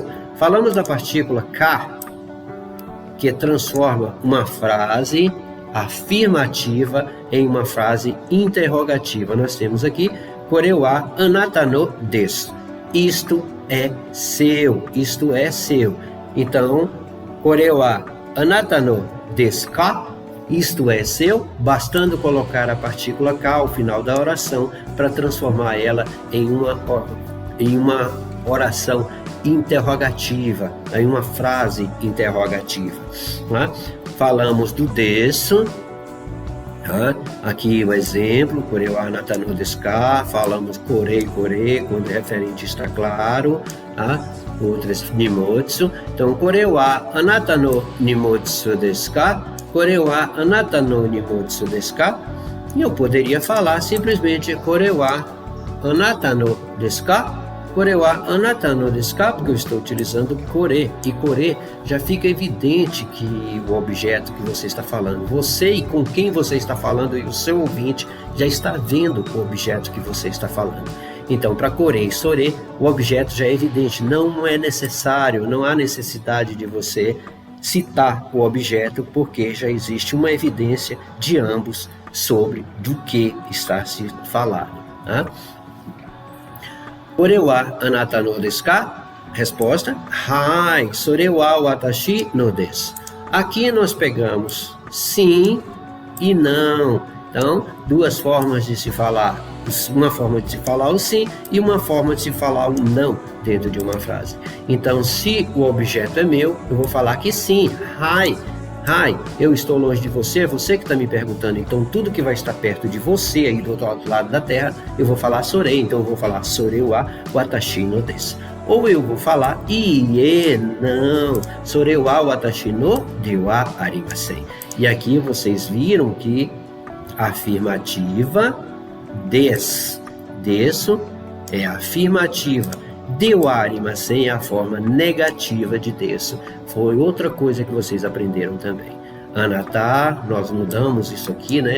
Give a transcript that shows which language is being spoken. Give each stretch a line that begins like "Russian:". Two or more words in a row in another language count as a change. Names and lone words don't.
Portuguese: Falamos da partícula ka, que transforma uma frase afirmativa em uma frase interrogativa. Nós temos aqui,
Japanese: これはあなたのです.
Portuguese: Isto é seu, isto é seu. Então,
Japanese: これはあなたのですか?
Portuguese: Isto é seu, bastando colocar a partícula ka ao final da oração para transformar ela em uma oração interrogativa, em uma frase interrogativa. Tá? Falamos do desu, tá? Aqui o exemplo,
Japanese: これはあなたのですか,
Portuguese: falamos kore, quando o referente está claro, tá? Outras nimotsu, então
Japanese: これはあなたの荷物ですか, これはあなたの荷物ですか,
Portuguese: e eu poderia falar simplesmente
Japanese: これはあなたのですか, これはあなたのですか,
Portuguese: porque eu estou utilizando kore, e kore já fica evidente que o objeto que você está falando, você e com quem você está falando e o seu ouvinte já está vendo o objeto que você está falando. Então, para kore e sore, o objeto já é evidente, não é necessário, não há necessidade de você citar o objeto, porque já existe uma evidência de ambos sobre do que está se falando. Tá?
Japanese: これはあなたのですか? Resposta: はい、それはわたしのです.
Portuguese: Aqui nós pegamos sim e não. Então, duas formas de se falar. Uma forma de se falar o sim e uma forma de se falar o não dentro de uma frase. Então, se o objeto é meu, eu vou falar que sim. Hai, eu estou longe de você, você que está me perguntando. Então, tudo que vai estar perto de você, aí do outro lado da terra, eu vou falar sore. Então, eu vou falar
Japanese: それはわたしのです.
Portuguese: Ou eu vou falar ie, não,
Japanese: それはわたしのではありません.
Portuguese: E aqui vocês viram que a afirmativa desu é a afirmativa,
Japanese: ではありません
Portuguese: é a forma negativa de desu. Foi outra coisa que vocês aprenderam também. Anata, nós mudamos isso aqui, né?